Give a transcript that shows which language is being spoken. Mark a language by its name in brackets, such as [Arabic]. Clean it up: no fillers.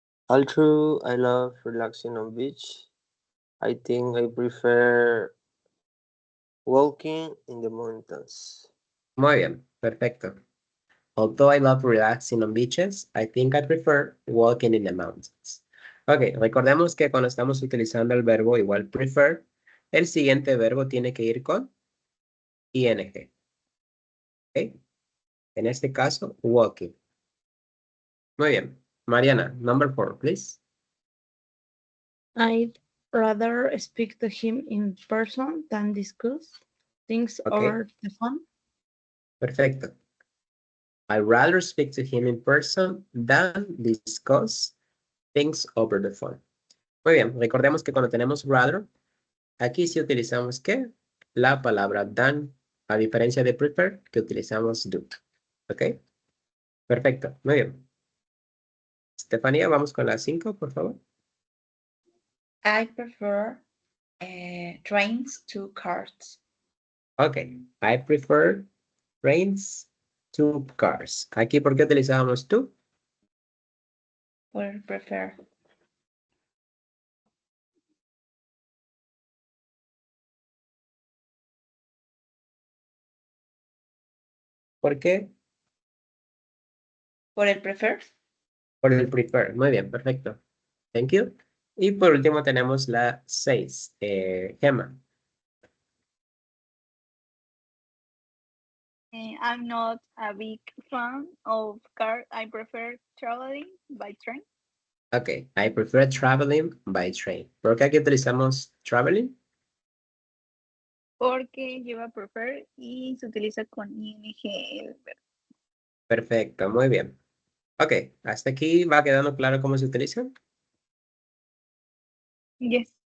[English] Although I love relaxing on beach, I think I prefer walking in the mountains. [Spanish] Muy bien, perfecto. [English] Although I love relaxing on beaches, I think I prefer walking in the mountains. [Spanish] Ok, recordemos que cuando estamos utilizando el verbo igual prefer, el siguiente verbo tiene que ir con ing. Ok, en este caso, walking. Muy bien. [English] Mariana, number 4, please. I'd rather speak to him in person than discuss things Okay. over the phone. [Spanish] Perfecto. [English] I'd rather speak to him in person than discuss things over the phone. [Spanish] Muy bien, recordemos que cuando tenemos rather, aquí sí utilizamos ¿qué? La palabra than, a diferencia de prefer, que utilizamos do. ¿Ok? Perfecto, muy bien. Estefanía, vamos con la 5, por favor. [English] I prefer trains to cars. Ok, I prefer trains to cars. [Spanish] Aquí, ¿por qué utilizábamos to? [English] Or prefer. [Spanish] ¿Por qué? Por el prefer. Por el prefer. Muy bien, perfecto. [English] Thank you. [Spanish] Y por último tenemos la 6, Gemma. [English] I'm not a big fan of car. I prefer traveling by train. Ok, I prefer traveling by train. [Spanish] ¿Por qué aquí utilizamos traveling? Porque lleva prefer y se utiliza con ing el verbo. Perfecto, muy bien. Ok, hasta aquí va quedando claro cómo se utilizan. [English] Yes.